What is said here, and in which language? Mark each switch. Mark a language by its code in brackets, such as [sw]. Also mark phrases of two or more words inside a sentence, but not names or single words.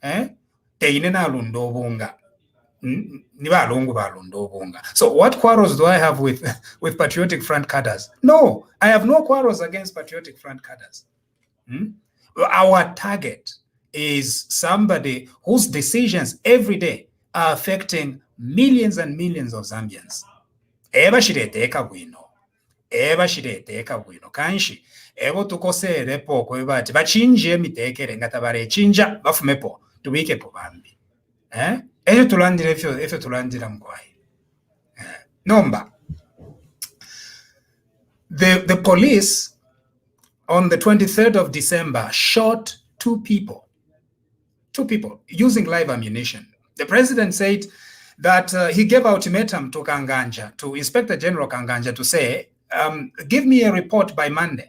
[en] So what quarrels do I have with Patriotic Front cadres? No, I have no quarrels against Patriotic Front cadres. Our target is somebody whose decisions every day are affecting millions and millions of Zambians. [bem] Kanshi ebo tukoserepo kwebati bachinje emitekere nga tabarechinja bafumepo tubikepo bambi eyo tulandira efyo tulandira mkwai nomba. [en] The police on the 23rd of December shot two people using live ammunition. The president said that he gave ultimatum to Kanganja, to Inspector General Kanganja, to say, give me a report by Monday.